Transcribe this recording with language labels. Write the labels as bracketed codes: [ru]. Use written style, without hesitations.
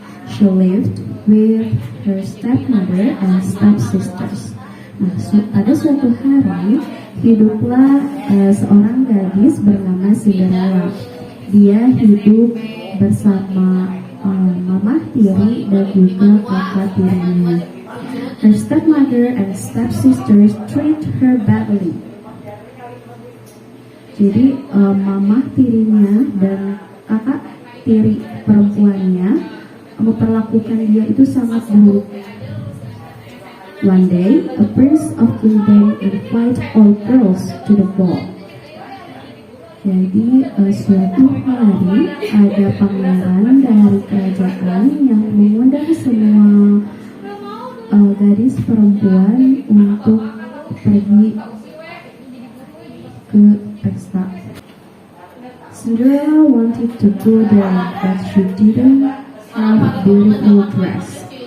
[en] She lived with her stepmother and stepsisters. [id] Nah, pada suatu hari hiduplah seorang gadis bernama Cinderella. Dia hidup bersama mama tiri dan juga kakak tirinya. [en] Her stepmother and stepsisters treat her badly. [id] Jadi mama tirinya dan kakak tiri perempuannya memperlakukan dia itu sangat buruk. [en] One day, a prince of kingdom invite all girls to the ball. [id] Jadi suatu hari ada pangeran dari kerajaan yang mengundang semua gadis perempuan untuk pergi ke pesta. [en] Cinderella wanted to go there, but she didn't have beautiful dress.